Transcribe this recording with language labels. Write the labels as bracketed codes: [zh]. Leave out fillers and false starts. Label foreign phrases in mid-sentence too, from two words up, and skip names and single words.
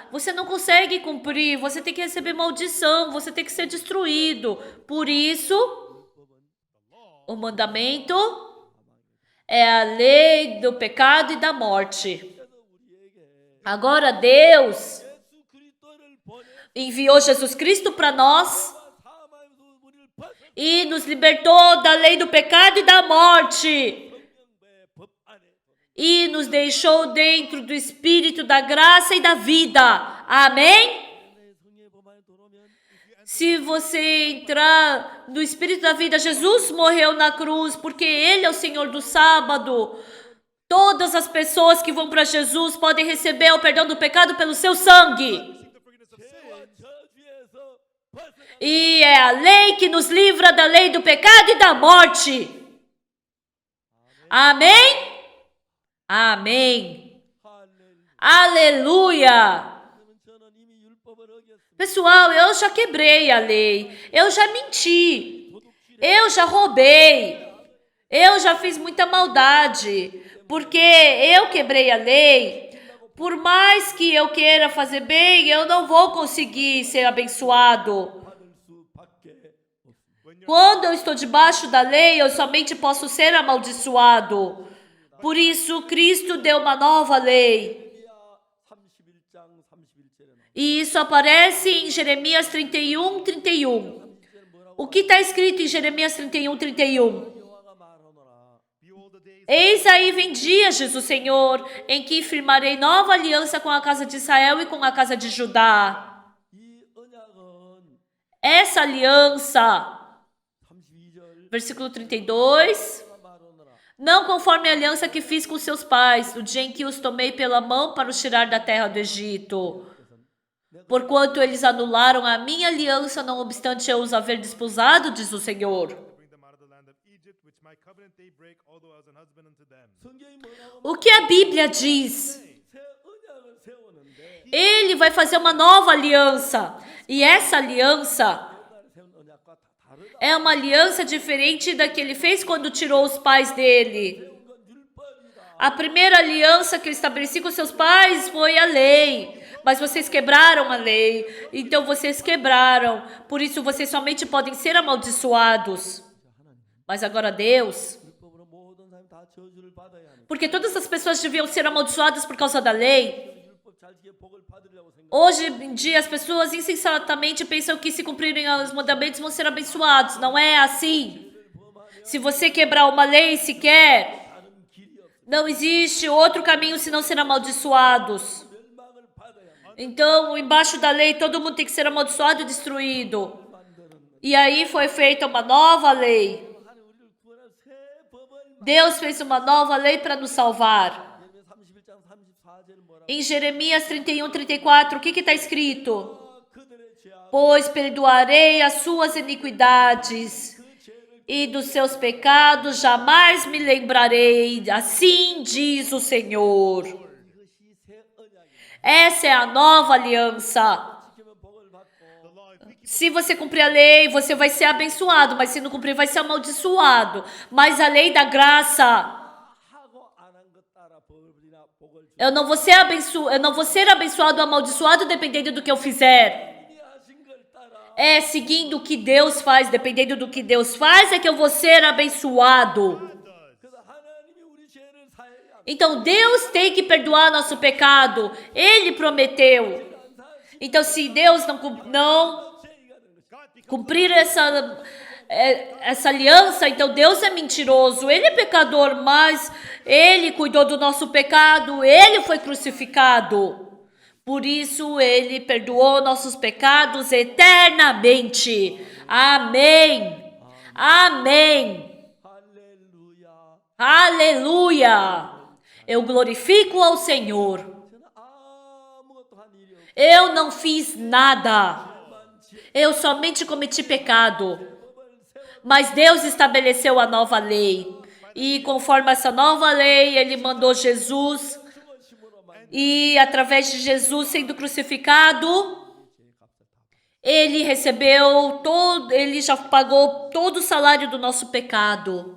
[pt] Você não consegue cumprir. Você tem que receber maldição. Você tem que ser destruído. Por isso, o mandamento é a lei do pecado e da morte. Agora Deus [ko] 예수 그리스도를 보내 [pt] enviou Jesus Cristo para nós [ko] 사망에서 우리를 벗어 [pt] e nos libertou da lei do pecado e da morte. [ko] 명배의 법 안에 [pt] E nos deixou dentro do Espírito da graça e da vida. Amém? [ko] 내 성령의 법 안에 들어오면 [pt] Se você entrar no Espírito da vida, Jesus morreu na cruz porque Ele é o Senhor do sábado. Todas as pessoas que vão para Jesus podem receber o perdão do pecado pelo seu sangue. [ko] 죄와 저주에서 벗어나 [pt] E é a lei que nos livra da lei do pecado e da morte. Amém? Amém. [ko] 할렐루야. [pt] Aleluia. [ko] 그러면 저는 이미 율법을 어겼습니다. [pt] Pessoal, eu já quebrei a lei. Eu já menti. Eu já roubei. Eu já fiz muita maldade. Porque eu quebrei a lei. Por mais que eu queira fazer bem, eu não vou conseguir ser abençoado. [ko] 받을 수밖에 없습니다. [pt] Quando eu estou debaixo da lei, eu somente posso ser amaldiçoado. Por isso, Cristo deu uma nova lei. [ko] jeremias 31장 31절에 나와. [pt] E isso aparece em Jeremias 31, 31. O que está escrito em Jeremias 31, 31? [ko] 여호와가 말하노라. [en] Behold, the days [pt] Eis aí vem dias, diz o Senhor, em que firmarei nova aliança com a casa de Israel e com a casa de Judá. [ko] 이 언약은 [pt] Essa aliança, [ko] 32절 [pt] versículo 32, não conforme a aliança que fiz com seus pais, no dia em que os tomei pela mão para os tirar da terra do Egito. Porquanto eles anularam a minha aliança, não obstante eu os haver desposado, diz o Senhor. [en] bring them out of the land of Egypt, which my covenant they break, although I was an husband unto them. [ko] 성경이 뭐라고 [pt] O que a Bíblia diz? [ko] 새 언약을 세우는데 [pt] Ele vai fazer uma nova aliança. E essa aliança [ko] 옛날에 세운 언약과 다 다르다. [pt] é uma aliança diferente da que ele fez quando tirou os pais dele. [ko] 세운 건 율법이다. [pt] A primeira aliança que ele estabeleci com seus pais foi a lei. Mas vocês quebraram a lei. Então vocês quebraram. Por isso vocês somente podem ser amaldiçoados. Mas agora Deus, [ko] 율법으로 모든 사람이 다 저주를 받아야 하는. [pt] porque todas as pessoas deviam ser amaldiçoadas por causa da lei. [ko] 율법 잘 지켜 복을 받으려고 생각. [pt] Hoje em dia as pessoas insensatamente pensam que se cumprirem os mandamentos vão ser abençoados. Não é assim. Se você quebrar uma lei sequer, [ko] 다른 길이 없어. [pt] não existe outro caminho senão ser amaldiçoados. [ko] 멸망을 받아야 하는. [pt] Então, embaixo da lei, todo mundo tem que ser amaldiçoado e destruído. [ko] 만드는 [pt] E aí foi feita uma nova lei. [ko] 하나님 우리를 구원할 새 법을 [pt] Deus fez uma nova lei para nos salvar. [ko] 예레미야 31장 34절은 뭐라고? [pt] Em Jeremias 31, 34, o que está escrito? [ko] 그들의 죄악 [pt] Pois perdoarei as suas iniquidades [ko] 그 죄를 [pt] e dos seus pecados jamais me lembrarei. Assim diz o Senhor. [ko] 이것이 새 언약이야. [pt] Essa é a nova aliança. [ko] 지키면 복을 받고 [en] The law, if we keep [pt] Se você cumprir a lei, você vai ser abençoado, mas se não cumprir, vai ser amaldiçoado. Mas a lei da graça, [ko] 하고 안 한 것 따라 법이나 복을 주. [pt] eu não vou ser abençoado ou amaldiçoado dependendo do que eu fizer. [ko] 이 하신 걸 따라 [pt] É seguindo o que Deus faz, dependendo do que Deus faz, é que eu vou ser abençoado. [ko] 그래서 하나님이 우리 죄를 사해야 [pt] Então Deus tem que perdoar nosso pecado. Ele prometeu. Então se Deus não [ko] 죄가 되는 것이. [pt] cumprir essa aliança, então Deus é mentiroso, Ele é pecador, mas Ele cuidou do nosso pecado, Ele foi crucificado. Por isso, Ele perdoou nossos pecados eternamente. Amém. Amém. [ko] 할렐루야. [pt] Aleluia. Eu glorifico ao Senhor. [ko] 저는 아무것도 한 일이 없고 [pt] Eu não fiz nada. Eu somente cometi pecado. Mas Deus estabeleceu a nova lei. E conforme essa nova lei, Ele mandou Jesus. E através de Jesus sendo crucificado, Ele recebeu todo, Ele já pagou todo o salário do nosso pecado.